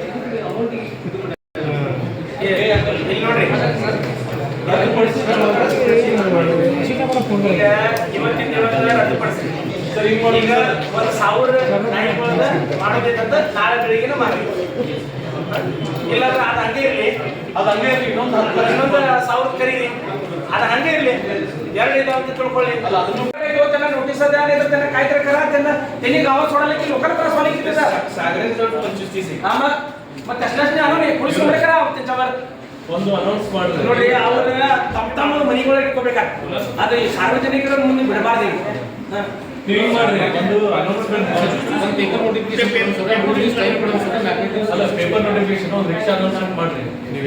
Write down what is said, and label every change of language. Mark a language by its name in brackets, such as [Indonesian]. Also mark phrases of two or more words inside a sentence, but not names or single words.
[Kannada] ಇಲ್ಲಿ ನೋಡ್ರಿ ಇವತ್ತಿನ ರದ್ದುಪಡಿಸಿ ಈಗ 1000 ನಾಯಿಗಳನ್ನ ಮಾಡೋದೇನಂತ ನಾಳೆ ಬೆಳಿಗ್ಗೆ ಮಾಡಿ ಇಲ್ಲಾಂದ್ರೆ ಅದು ಹಂಗೆ ಇರ್ಲಿ ಇನ್ನೊಂದು 1000 ಕರೀರಿ ಅದು ಹಂಗೆ ಇರ್ಲಿ 2 ಇದಾವ ಅಂತ ತಿಳ್ಕೊಳ್ಳಿ ಇವತ್ತೆಲ್ಲ ನೋಟಿಸ್ ಅದ ಇರುತ್ತೆ ಕಾಯ್ತಾರೆ ಕರ [Marathi] त्यांनी गावात सोडायला की लोकांना त्रास व्हायला किती सागरेजवळ 25-30 हा मग तसल्याच नाही आणून पोलीस वगैरे करा त्यांच्यावर [Kannada] ಒಂದು ಅನೌನ್ಸ್ ಮಾಡಿದ್ರೆ ನೋಡಿ ಅವ್ರನ್ನ ತಮ್ಮ ಮನೆಗಳಿಗೆ ಇಟ್ಕೋಬೇಕಾಗ್ತದೆ ಅದು ಸಾರ್ವಜನಿಕರ ಮುಂದೆ ಬಿಡಬಾರ್ದು ನೀವು ಮಾಡ್ರಿ ಒಂದು ಅನೌನ್ಸ್ಮೆಂಟ್ ಒಂದು [English] paper notification [Kannada] ಅಲ್ಲ [English] paper notification [Kannada] ಒಂದು [English] rickshaw announcement [Kannada] ಮಾಡ್ರಿ ನೀವು